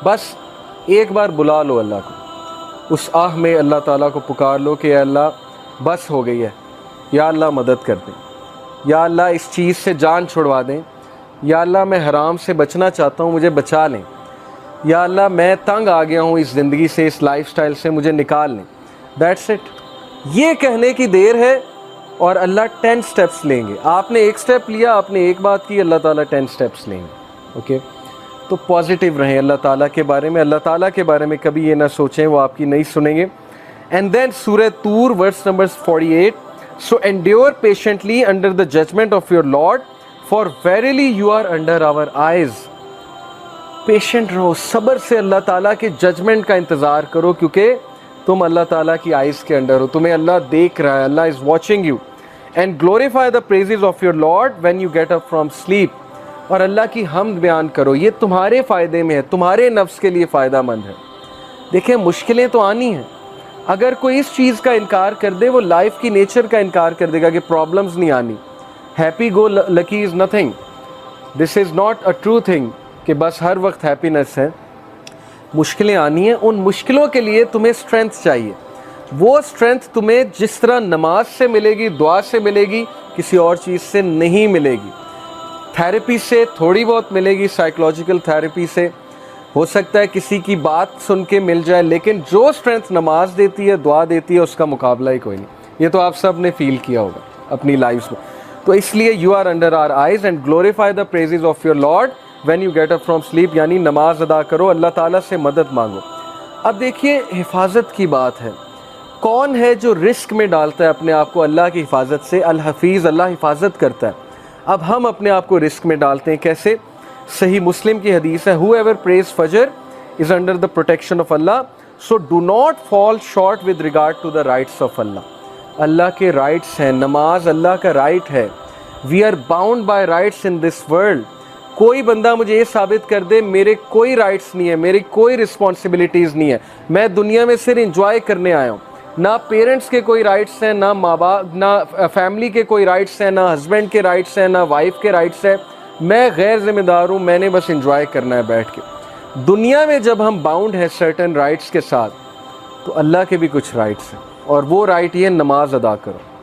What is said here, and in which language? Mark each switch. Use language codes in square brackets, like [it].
[ur] بس ایک بار بلا لو اللہ کو, اس آہ میں اللہ تعالیٰ کو پکار لو کہ یا اللہ بس ہو گئی ہے, یا اللہ مدد کر دیں, یا اللہ اس چیز سے جان چھڑوا دیں, یا اللہ میں حرام سے بچنا چاہتا ہوں, مجھے بچا لیں, یا اللہ میں تنگ آ گیا ہوں اس زندگی سے, اس لائف سٹائل سے, مجھے نکال لیں. [en] That's it. [ur] یہ کہنے کی دیر ہے اور اللہ 10 سٹیپس لیں گے. آپ نے ایک سٹیپ لیا, آپ نے ایک بات کی, اللہ تعالیٰ 10 سٹیپس لیں گے. اوکے, تو پازیٹیو رہیں اللہ تعالیٰ کے بارے میں. اللہ تعالیٰ کے بارے میں کبھی یہ نہ سوچیں وہ آپ کی نہیں سنیں گے. [en] And then سورہ طور verse number 48, so endure patiently under the judgment of your Lord, for verily you are under our eyes. [ur] Patient رہو, صبر سے اللہ تعالیٰ کے ججمنٹ کا انتظار کرو, کیونکہ تم اللہ تعالیٰ کی آئیز کے انڈر ہو, تمہیں اللہ دیکھ رہا ہے, [en] اللہ is watching you. And glorify the praises of your Lord when you get up from sleep. [ur] اور اللہ کی حمد بیان کرو, یہ تمہارے فائدے میں ہے, تمہارے نفس کے لیے فائدہ مند ہے. دیکھیں مشکلیں تو آنی ہیں, اگر کوئی اس چیز کا انکار کر دے وہ لائف کی نیچر کا انکار کر دے گا کہ پرابلمز نہیں آنی. [en] happy go lucky is nothing, this is not a true thing [ur] کہ بس ہر وقت ہیپینس ہے. مشکلیں آنی ہیں, ان مشکلوں کے لیے تمہیں اسٹرینتھ چاہیے. وہ اسٹرینتھ تمہیں جس طرح نماز سے ملے گی, دعا سے ملے گی, کسی اور چیز سے نہیں ملے گی. تھیراپی سے تھوڑی بہت ملے گی, سائیکولوجیکل تھیراپی سے ہو سکتا ہے کسی کی بات سن کے مل جائے, لیکن جو اسٹرینتھ نماز دیتی ہے, دعا دیتی ہے, اس کا مقابلہ ہی کوئی نہیں. یہ تو آپ سب نے فیل کیا ہوگا اپنی لائف میں. تو اس لیے [en] You are under our eyes and glorify the praises of your Lord when you get up from sleep. [ur] یعنی نماز ادا کرو, اللہ تعالیٰ سے مدد مانگو. اب دیکھیے حفاظت کی بات ہے. کون ہے جو رسک میں ڈالتا ہے اپنے آپ کو اللہ کی حفاظت سے؟ الحفیظ, اللہ حفاظت کرتا ہے. اب ہم اپنے آپ کو رسک میں ڈالتے ہیں کیسے؟ صحیح مسلم کی حدیث ہے, [en] whoever prays Fajr is under the protection of Allah, so do not fall short with regard to the rights of Allah. [ur] اللہ کے رائٹس ہیں, نماز اللہ کا رائٹ ہے. [en] we are bound by rights in this world. [ur] کوئی بندہ مجھے یہ ثابت کر دے میرے کوئی رائٹس نہیں ہے, میری کوئی رسپانسبلٹیز نہیں ہے, میں دنیا میں صرف انجوائے کرنے آیا ہوں. نہ پیرنٹس کے کوئی رائٹس ہیں, نہ ماں باپ, نہ فیملی کے کوئی رائٹس ہیں, نہ ہسبینڈ کے رائٹس ہیں, نہ وائف کے رائٹس ہیں. میں غیر ذمہ دار ہوں, میں نے بس انجوائے کرنا ہے بیٹھ کے. دنیا میں جب ہم باؤنڈ ہیں سرٹن رائٹس کے ساتھ, تو اللہ کے بھی کچھ رائٹس ہیں, اور وہ رائٹ یہ نماز ادا کرو.